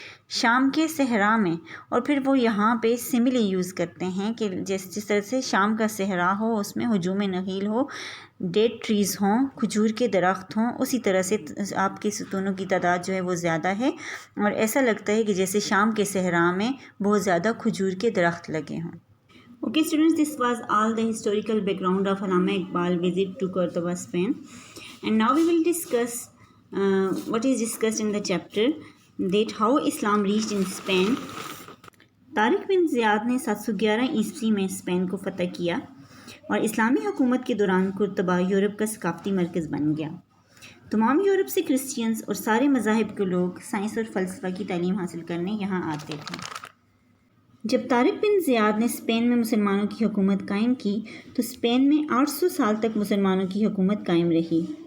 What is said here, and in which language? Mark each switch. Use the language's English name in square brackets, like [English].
[Urdu] شام کے صحرا میں، اور پھر وہ یہاں پہ سملی یوز کرتے ہیں کہ جس طرح سے شام کا صحرا ہو، اس میں ہجوم نخیل ہو، ڈیٹ ٹریز ہوں، کھجور کے درخت ہوں، اسی طرح سے آپ کے ستونوں کی تعداد جو ہے وہ زیادہ ہے، اور ایسا لگتا ہے کہ جیسے شام کے صحرا میں بہت زیادہ کھجور کے درخت لگے ہوں۔ [English] Okay students, this was all the historical background of Allama Iqbal visit to Cordoba, Spain. And now we will discuss what is discussed in the chapter, that how Islam reached in Spain. [Urdu] Tariq بن زیاد نے 711 عیسوی میں Spain کو فتح کیا اور اسلامی حکومت کے دوران قرطبہ یورپ کا ثقافتی مرکز بن گیا۔ تمام یورپ سے کرسچینز اور سارے مذاہب کے لوگ سائنس اور فلسفہ کی تعلیم حاصل کرنے یہاں آتے تھے۔ جب طارق بن زیاد نے اسپین میں مسلمانوں کی حکومت قائم کی تو اسپین میں 800 سال تک مسلمانوں کی حکومت قائم رہی۔